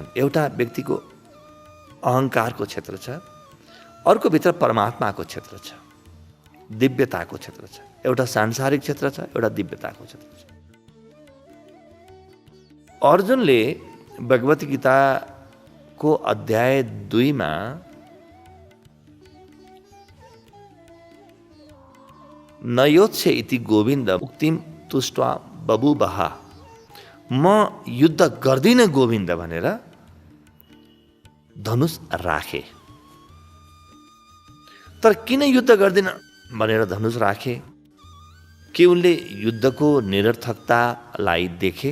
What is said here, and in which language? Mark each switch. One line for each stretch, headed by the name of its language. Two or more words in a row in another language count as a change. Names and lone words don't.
Nepali: एउटा व्यक्तिको अहंकारको क्षेत्र छ, अर्को भित्र परमात्माको क्षेत्र छ, दिव्यताको क्षेत्र छ। एउटा सांसारिक क्षेत्र छ, एउटा दिव्यताको क्षेत्र छ। अर्जुनले भगवत गीताको अध्याय 2 मा
Sanskrit: न योत्स्य इति गोविन्द उक्तिम तुष्ट्वा बभूवः,
Nepali: म युद्ध गर्दिन गोविन्द भनेर धनुष राखे। तर किन युद्ध गर्दिन भनेर धनुष राखे? के उनले युद्धको निरर्थकतालाई देखे?